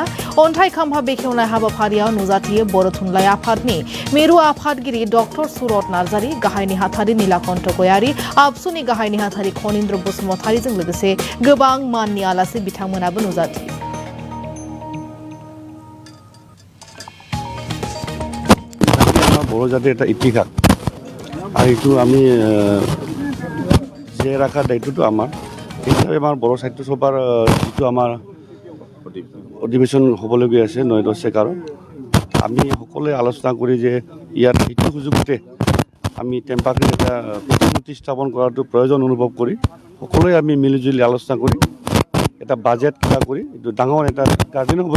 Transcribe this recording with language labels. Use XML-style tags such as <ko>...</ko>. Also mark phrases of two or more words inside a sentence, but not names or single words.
<brx>अन्थाइ खाम्फा बेखेवनाय हाबाफारियाव नुजाथियो बर' थुनलाइ आफादनि मिरु आफादगिरि डक्टर सुरत नार्जारी, गाहाय नेहाथारि नीलाकान्त गयारी, आबसुनि गाहाय नेहाथारि खनीन्द्र बसुमतारीजों लोगोसे गोबां माननि आलासि बिथांमोनाबो नुजाथियो।</brx> <as>বড় জাতির এটা ইতিহাস আর এইটো আমি জীয়াই ৰখাৰ দায়িত্বটো আমাৰ। সেই হিচাপে আমাৰ বড়ো সাহিত্য সভাৰ যিটো আমাৰ অধিৱেশন হ'বলগীয়া আছে 9-10 চেকাৰত আমি সকলোৱে আলোচনা কৰি যে ইয়াত সেইটো সুযোগতে আমি টেম্পাখ্ৰিত এটা প্ৰতিমূৰ্তি স্থাপন কৰাটো প্ৰয়োজন অনুভৱ কৰি সকলোৱে আমি মিলিজুলি আলোচনা কৰি এটা বাজেট কিবা কৰি এইটো ডাঙৰ এটা গাৰ্ডেন হ'ব।</as>